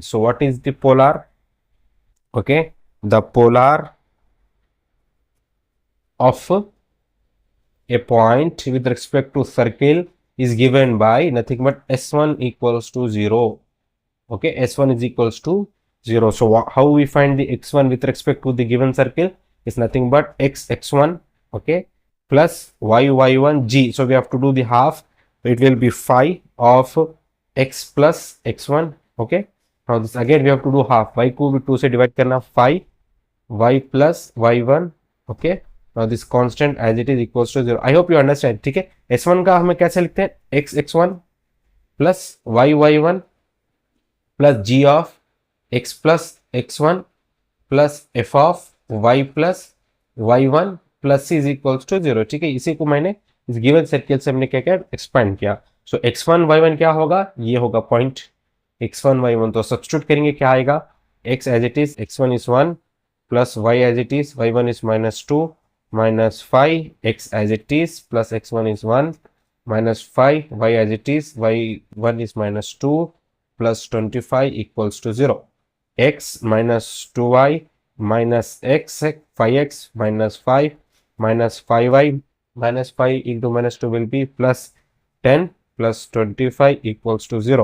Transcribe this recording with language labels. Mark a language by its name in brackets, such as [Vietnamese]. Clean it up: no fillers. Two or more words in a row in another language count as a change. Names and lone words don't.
[English] So what is the polar, okay, the polar of a point with respect to circle is given by nothing but s1 equals to 0, okay, s1 is equals to 0. So how we find the x1 with respect to the given circle is nothing but x1, okay, plus y1 g. So we have to do the half, it will be 5 of x plus x1, okay। now this again we have to do half, [Hindi] y को भी 2 से डिवाइड करना, 5 [English] y plus y1, okay। now this constant as it is equals to 0. I hope you understand, [Hindi] ठीक है। s1 का हमें कैसे लिखते हैं, [English] x1 plus y1 plus g of x plus x1 plus f of y plus y1 plus c is equals to 0, [Hindi] ठीक है। इसी को मैंने इस गिवन सर्किल से हमने क्या किया, एक्सपेंड किया। सो x1 y1 क्या होगा, ये होगा पॉइंट x1 y1, तो सब्स्टिट्यूट करेंगे क्या आएगा, [English] x as it is x1 is 1 plus y as it is y1 is -2 -5 x as it is plus x1 is 1 -5 y as it is y1 is -2 plus 25 equals to 0, x -2y minus x 5x minus 5 minus 5y minus 5 into minus 2 will be plus 10 plus 25 equals to 0.